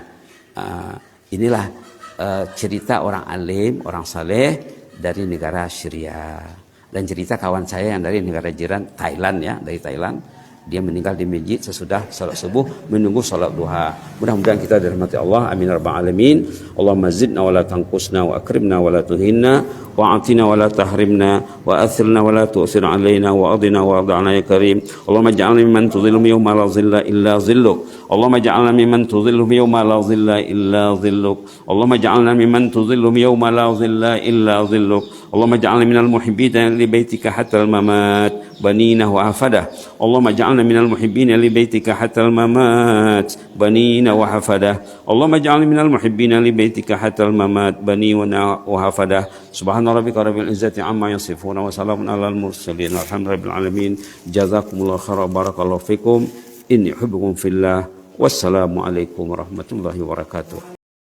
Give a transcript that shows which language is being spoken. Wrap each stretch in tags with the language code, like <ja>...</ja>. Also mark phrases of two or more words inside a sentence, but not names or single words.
<id>Inilah cerita orang alim, orang saleh dari negara Syria, dan cerita kawan saya yang dari negara jiran Thailand ya, dari Thailand. Dia meninggal di masjid sesudah salat subuh menunggu salat duha. Mudah-mudahan kita dirahmati Allah.</id> <ar>آمين رب العالمين اللهم زدنا ولا تنقصنا وأكرمنا ولا تهنا وأعطنا ولا تحرمنا وآثرنا ولا تؤثر علينا وأدنا وأدانا يا كريم. اللهم اجعلنا ممن تظل يوم لا ظل إلا ظلك. اللهم اجعلنا ممن تظل يوم لا ظل إلا ظلك. اللهم اجعلنا ممن تظل يوم لا ظل إلا ظلك. اللهم اجعلنا من المحبين لبيتك حتى الممات بنينا وحفدة. اللهم اجعلنا من المحبين لبيتك حتى الممات بنينا وحفدة. اللهم اجعلنا من المحبين لبيتك حتى الممات بنينا وحفدة. سبحان ربك رب العزة عما يصفون وسلام على المرسلين والحمد لله العالمين. جزاكم الله خيرا بارك الله فيكم. إني أحبكم في الله. والسلام عليكم ورحمة الله وبركاته.</ar>